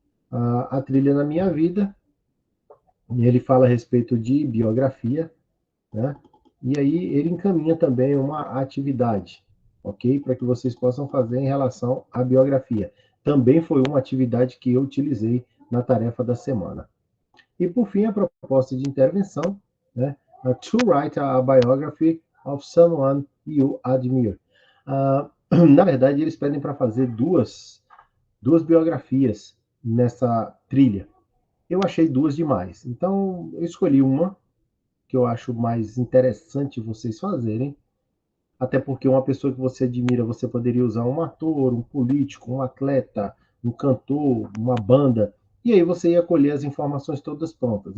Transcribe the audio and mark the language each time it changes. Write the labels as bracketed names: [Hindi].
[Portuguese] A trilha na minha vida, ele fala a respeito de biografia, né? E aí ele encaminha também uma atividade, ok? Para que vocês possam fazer em relação à biografia. Também foi uma atividade que eu utilizei na tarefa da semana. E por fim, a proposta de intervenção, né? [English] To write a biography of someone you admire. [Portuguese] Na verdade, eles pedem para fazer duas biografias nessa trilha. Eu achei duas demais. Então, eu escolhi uma que eu acho mais interessante vocês fazerem, até porque uma pessoa que você admira, você poderia usar um ator, um político, um atleta, um cantor, uma banda, e aí você ia colher as informações todas prontas.